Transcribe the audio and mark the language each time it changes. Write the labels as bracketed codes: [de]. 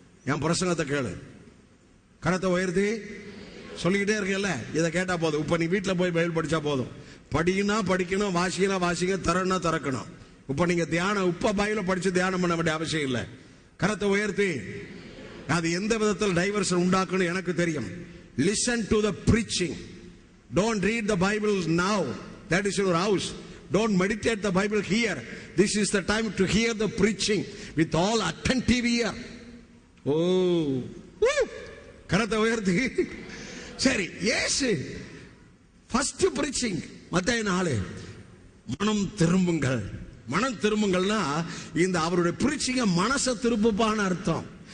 [ta] என் பிரசங்கத்தை கேளு, கரத்தை உயர்த்தி சொல்லிக்கிட்டே இருக்கல. இதை கேட்டா போதும். இப்ப நீ வீட்டில் போய் பைபிள் படிச்சா போதும். படிக்கணும், வாசிங்க, திறக்கணும். இப்ப நீங்க தியானம் இப்ப பைபிளை படிச்சு தியானம் பண்ண வேண்டிய அவசியம் இல்லை. கரத்தை உயர்த்தி. அது எந்த விதத்தில் டைவர்ஷன் உண்டாக்குன்னு எனக்கு தெரியும். [en] Listen to the preaching. Don't read the Bible now. That is your house. Don't meditate the Bible here. This is the time to hear the preaching with all attentive ear. [ta] Oh, கரத்தை உயர்த்தி. சரி, இயேசு first preaching மத்தேயு 4, மனம் திரும்புங்கள். மனம் திரும்புங்கள்னா இந்த அவருடைய preaching மனசை திருப்புப்பான்னு அர்த்தம்.